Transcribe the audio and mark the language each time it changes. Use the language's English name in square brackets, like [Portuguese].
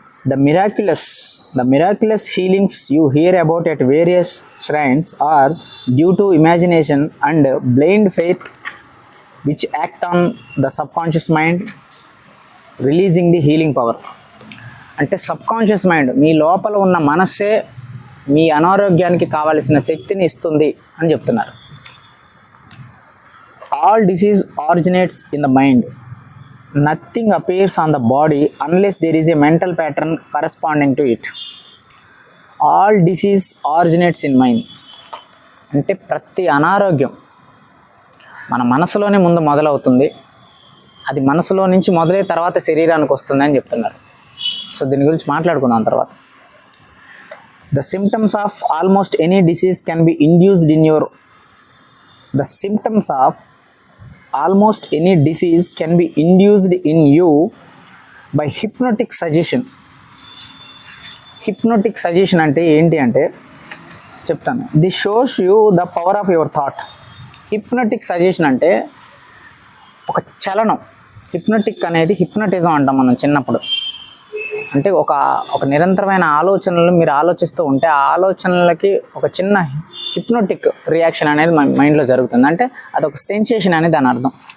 [English] The miraculous healings you hear about at various shrines are due to imagination and blind faith which act on the subconscious mind, releasing the healing power. [Telugu] అంటే subconscious mind మీ లోపల ఉన్న మనస్సే మీ అనారోగ్యానికి కావలసిన శక్తిని ఇస్తుంది అని చెప్తున్నారు. [English] All disease originates in the mind. Nothing appears on the body unless there is a mental pattern corresponding to it. All disease originates in mind [Telugu] అంటే ప్రతి అనారోగ్యం మన మనసులోనే ముందు మొదలవుతుంది, అది మనసులో నుంచి మొదలై తర్వాత శరీరానికి వస్తుంది అని చెప్తున్నారు. సో దీని గురించి మాట్లాడుకుందాం తర్వాత. [English] The symptoms of almost any disease can be induced in your. The symptoms of almost any disease can be induced in you by hypnotic suggestion. [Telugu] Hypnotic suggestion అంటే ఏంటి అంటే చెప్తాను. [English] This shows you the power of your thought. [Telugu] Hypnotic suggestion అంటే ఒక చలనం. Hypnotic అనేది hypnotism అంటాం మనం చిన్నప్పుడు. అంటే ఒక నిరంతరమైన ఆలోచనలు మీరు ఆలోచిస్తూ ఉంటే ఆ ఆలోచనలకి ఒక చిన్న హిప్నోటిక్ రియాక్షన్ అనేది మైండ్లో జరుగుతుంది. అంటే అదొక సెన్సేషన్ అనేది దాని అర్థం.